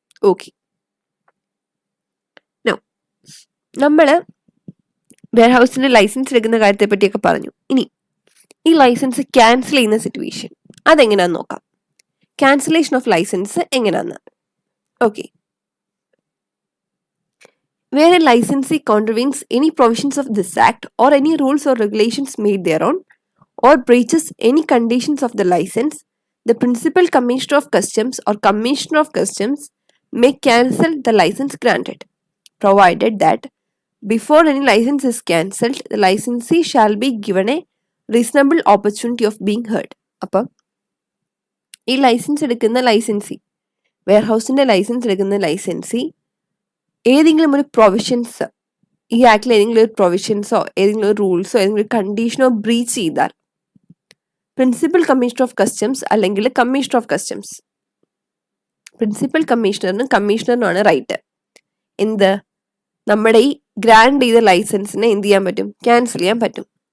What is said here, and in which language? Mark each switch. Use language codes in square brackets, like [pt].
[ml] Okay, നമ്മൾ wear ഹൗസിന്റെ licence എടുക്കുന്ന കാര്യത്തെ പറ്റിയൊക്കെ പറഞ്ഞു. ഇനി ഈ ലൈസൻസ് ക്യാൻസൽ ചെയ്യുന്ന സിറ്റുവേഷൻ അതെങ്ങനെയാന്ന് നോക്കാം. [en] cancellation of licence [ml] എങ്ങനെയാന്ന്. Okay, [en] where a licensee contravenes any provisions of this act or any rules or regulations made thereon or breaches any conditions of the license, the principal commissioner of customs or commissioner of customs may cancel the license granted, provided that before any license is cancelled, the licensee shall be given a reasonable opportunity of being heard. [ml] അപ്പം ഈ licence എടുക്കുന്ന licensee, വെയർഹൗസിൻ്റെ licence എടുക്കുന്ന licensee ഏതെങ്കിലും ഒരു provisions, ഈ ആക്ടിൽ ഏതെങ്കിലും ഒരു പ്രൊവിഷൻസോ ഏതെങ്കിലും ഒരു റൂൾസോ ഏതെങ്കിലും ഒരു കണ്ടീഷനോ ബ്രീച്ച് ചെയ്താൽ പ്രിൻസിപ്പൽ കമ്മീഷണർ ഓഫ് കസ്റ്റംസ് അല്ലെങ്കിൽ commissioner of customs, principal കമ്മീഷണറിനുമാണ് right എന്ത്, നമ്മുടെ ഈ ഗ്രാൻഡ് ചെയ്ത ലൈസൻസിനെ എന്ത് ചെയ്യാൻ പറ്റും, ക്യാൻസൽ ചെയ്യാൻ പറ്റും.